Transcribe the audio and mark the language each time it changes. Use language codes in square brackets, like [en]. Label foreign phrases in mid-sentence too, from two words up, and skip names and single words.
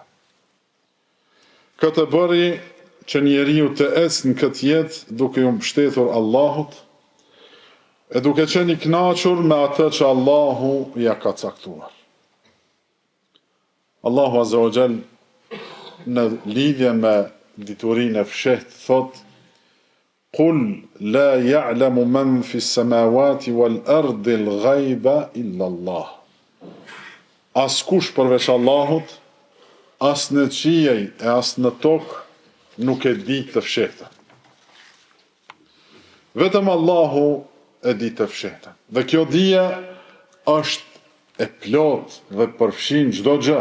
[sq] Këtë bëri që njeriu të ecë në këtë jetë duke u mbështetur Allahut e duke qenë i kënaqur me atë që Allahu ja ka caktuar. Allahu [ar] عز وجل [sq] në lidhje me diturinë e fshehtë thot: [ar] "قل لا يعلم من في السماوات والأرض الغيب إلا الله." [sq] Askush përveç Allahut, as në qiej e as në tokë nuk e di të fshehtën. Vetëm Allahu e di të fshehtën. Dhe kjo dije është e plot dhe përfshin çdo gjë.